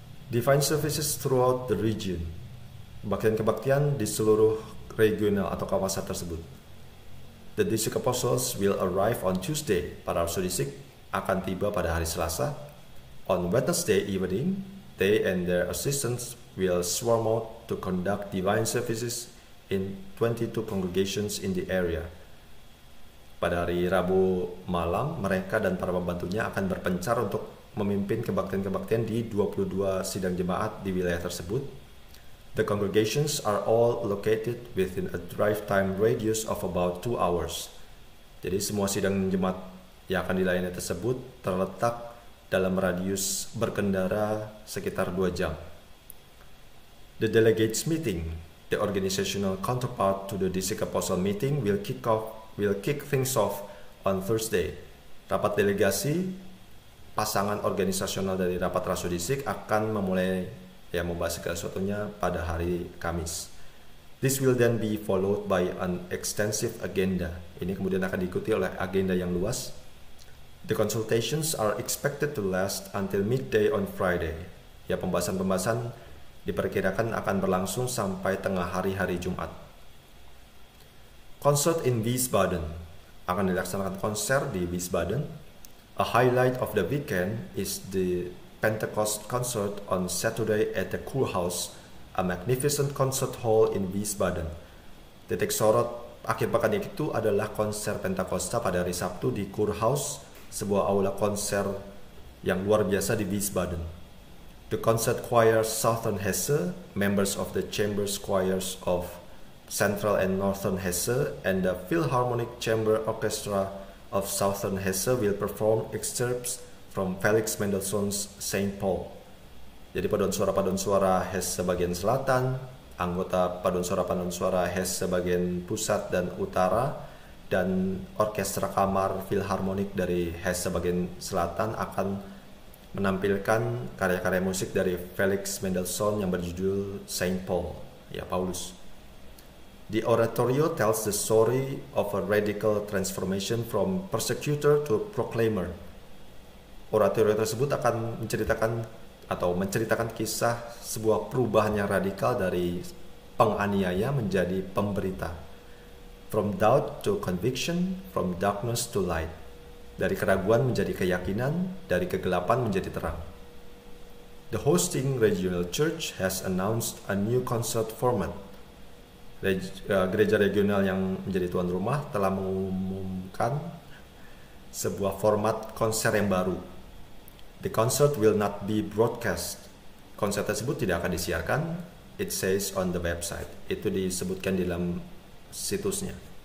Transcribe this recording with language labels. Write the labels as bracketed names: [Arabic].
[English] Divine services throughout the region. [Indonesian] Kebaktian-kebaktian di seluruh regional atau kawasan tersebut. [English] The District Apostles will arrive on Tuesday. [Indonesian] Para Rasul Distrik akan tiba pada hari Selasa. [English] On Wednesday evening, they and their assistants will swarm out to conduct divine services in 22 congregations in the area. [Indonesian] Pada hari Rabu malam, mereka dan para pembantunya akan berpencar untuk memimpin kebaktian-kebaktian di 22 sidang jemaat di wilayah tersebut. [English] The congregations are all located within a drive time radius of about 2 hours. [Indonesian] Jadi semua sidang jemaat yang akan dilayani tersebut terletak dalam radius berkendara sekitar 2 jam. [English] The delegates meeting, the organizational counterpart to the District Apostle meeting, will kick things off on Thursday. [Indonesian] Rapat delegasi, pasangan organisasional dari rapat Rasul Distrik akan memulai membahas segala sesuatunya pada hari Kamis. [English] This will then be followed by an extensive agenda. [Indonesian] Ini kemudian akan diikuti oleh agenda yang luas. [English] The consultations are expected to last until midday on Friday. [Indonesian] Ya, pembahasan-pembahasan diperkirakan akan berlangsung sampai tengah hari Jumat. [English] Concert in Wiesbaden. [Indonesian] Akan dilaksanakan konser di Wiesbaden. [English] A highlight of the weekend is the Pentecost concert on Saturday at the Kurhaus, a magnificent concert hall in Wiesbaden. [Indonesian] Titik sorot akhir pekan itu adalah konser Pentakosta pada hari Sabtu di Kurhaus, sebuah aula konser yang luar biasa di Wiesbaden. [English] The concert choir Southern Hesse, members of the chambers choirs of Central and Northern Hesse, and the Philharmonic Chamber Orchestra of Southern Hesse will perform excerpts from Felix Mendelssohn's Saint Paul. [Indonesian] Jadi paduan suara Hesse bagian selatan, anggota paduan suara Hesse bagian pusat dan utara, dan orkestra kamar Philharmonic dari Hesse bagian selatan akan menampilkan karya-karya musik dari Felix Mendelssohn yang berjudul Saint Paul, ya Paulus. [English] The oratorio tells the story of a radical transformation from persecutor to proclaimer. [Indonesian] Oratorio tersebut akan menceritakan kisah sebuah perubahan yang radikal dari penganiaya menjadi pemberita. [English] From doubt to conviction, from darkness to light. [Indonesian] Dari keraguan menjadi keyakinan, dari kegelapan menjadi terang. [English] The hosting regional church has announced a new concert format. [Indonesian] Gereja regional yang menjadi tuan rumah telah mengumumkan sebuah format konser yang baru. [English] The concert will not be broadcast. [Indonesian] Konser tersebut tidak akan disiarkan. [English] It says on the website. [Indonesian] Itu disebutkan di dalam situsnya.